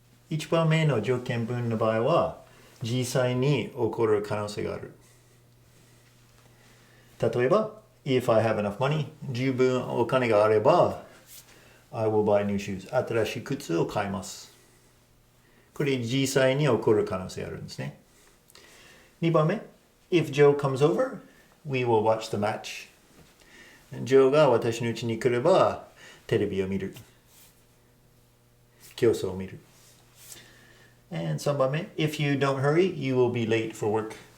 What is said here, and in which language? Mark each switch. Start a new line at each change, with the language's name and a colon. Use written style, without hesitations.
Japanese: 1番目の条件文の場合は実際に起こる可能性がある。
English: 例えば、if I have enough money,
Japanese: 十分お金があれば
English: I will buy new shoes.
Japanese: 新しい靴を買います。これ実際に起こる可能性があるんですね。
English: 2番目、if Joe comes over, we will watch the match.
Japanese: Joe が私の家に来ればテレビを見る。競争を見る。
English: And 3番目、if you don't hurry, you will be late for work.